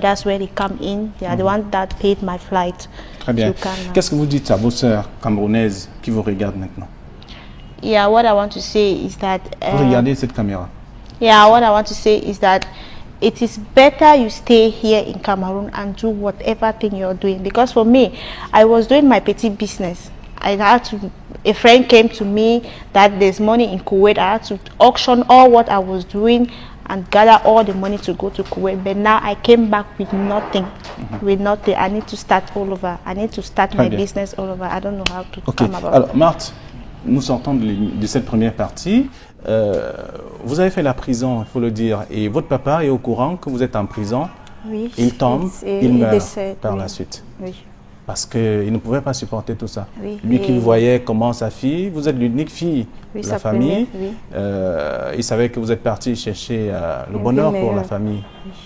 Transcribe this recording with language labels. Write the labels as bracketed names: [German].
[English] That's where they come in. They are the one that paid my flight. [French] Très bien. Qu'est-ce que vous dites à vos sœurs camerounaises qui vous regardent maintenant? [English] Yeah, what I want to say is that. [French] Vous regardez cette caméra. [English] Yeah, what I want to say is that it is better you stay here in Cameroon and do whatever thing you're doing. Because for me, I was doing my petty business. A friend came to me that there's money in Kuwait. I had to auction all what I was doing and gather all the money to go to Kuwait. But now I came back with nothing. With nothing. I need to start all over. I need to start my business all over. I don't know how to come about. [French] Alors, Marthe, nous sortons de cette première partie. Vous avez fait la prison, il faut le dire, et votre papa est au courant que vous êtes en prison. Oui. Il tombe, il meurt décède, par la suite. Oui. Parce qu'il ne pouvait pas supporter tout ça. Oui. Lui qui voyait comment sa fille, vous êtes l'unique fille de la famille, il savait que vous êtes parti chercher le bonheur pour la famille. Oui.